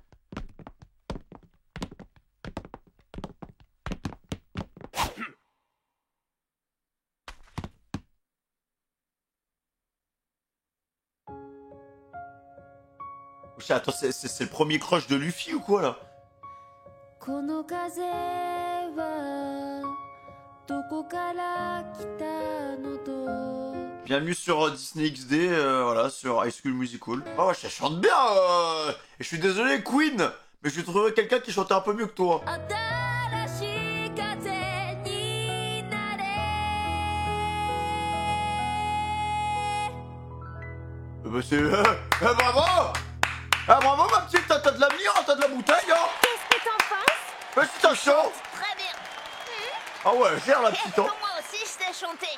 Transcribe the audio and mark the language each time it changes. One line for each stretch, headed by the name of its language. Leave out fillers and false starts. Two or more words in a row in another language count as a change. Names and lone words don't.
French: Attends, c'est le premier crush de Luffy ou quoi, là?
Japanese: この風はどこから来たのと
French: Bienvenue sur Disney XD, voilà, sur High School Musical. Oh, ouais, ça chante bien Et je suis désolé, Queen, mais je vais trouver quelqu'un qui chantait un peu mieux que toi.
Japanese: 新しい風になれ
French: Bah c'est... bravo. Ah, bravo, ma petite, t'as de l'avenir, t'as de la bouteille, hein. Qu'est-ce que t'en penses? Bah, c'est un chant. Très bien. Ah ouais, gère la petite, hein. Moi aussi, je sais chanter.